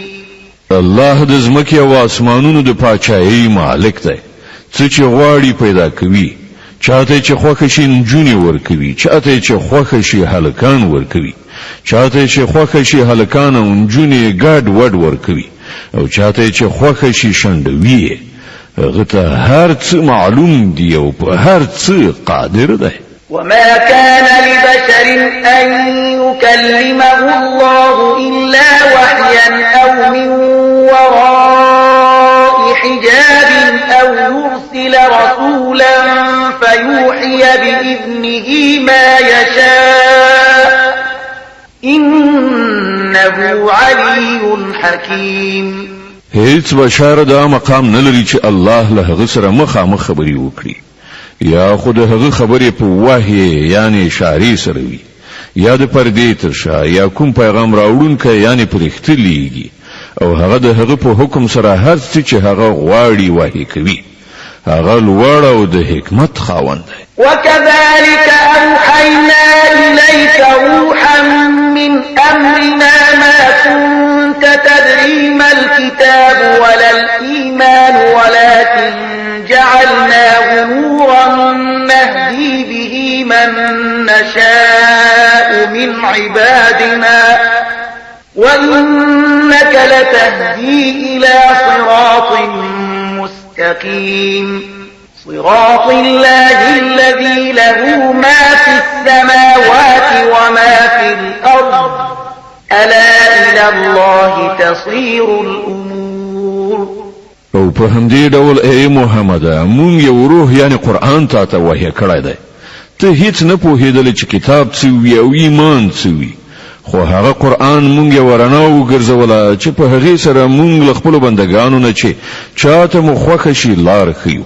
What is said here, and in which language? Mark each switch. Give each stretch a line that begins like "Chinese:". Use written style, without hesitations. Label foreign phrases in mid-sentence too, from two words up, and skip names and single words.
Pashto: الله د زمکې او اسمانونو د پاچاهۍ مالک دی. څه چې غواړي پیدا کوي. چاته چې خوښ شي نجونې ورکوي، چاته چې خوښ شي هلکان ورکوي، چاته چې خوښ شي هلکان او نجونې ګډ وډ ورکوي او چاته چې خوښ شي شنډوي. هغه ته هر څه معلوم دی او په هر څه قادر دی.
Arabic: وما كان لبشر أن يكلمه الله إلا وحيا أو من وراء حجاب أو يرسل رسولا فيوحي بإذنه ما يشاء إنه علي حكيم.
Pashto: هیڅ بشر دا مقام نه لري چې الله له هغه سره مخامخ خبري وکړي یا خود هغه خبرې په وحی یعنی اشاری سره وي یا د پردې تر شا یا کوم پیغام راوړونکی یعنی پرختلیږي او هغه د هغه په حکم سره هر څه چې هغه غواړي وحی کوي. هغه لوړ او د حکمت خاوند دی.
Arabic: وكذلك أوحينا إليك روحا من أمرنا ما كنت تدري ما الكتاب ولا الإيمان ولكن جعلناه نورا نهدي به من نشاء من عبادنا وإنك لتهدي إلى صراط مستقيم صراط الله الذي له ما في السماوات وما في الأرض ألا إلى الله تصير الأمور.
Pashto: او په همدې ډول ای محمد مونږ یو روح یعنی قرآن ته وحی کړی دی. ته هیڅ نه پوهېدل چې کتاب څه وي او ایمان څه وي خو هغه قرآن مونږ یې ورنا وګرځوله چې په هغې سره مونږ له خپلو بندګانو نه چې چاته مو خوښه شي لار ښیو.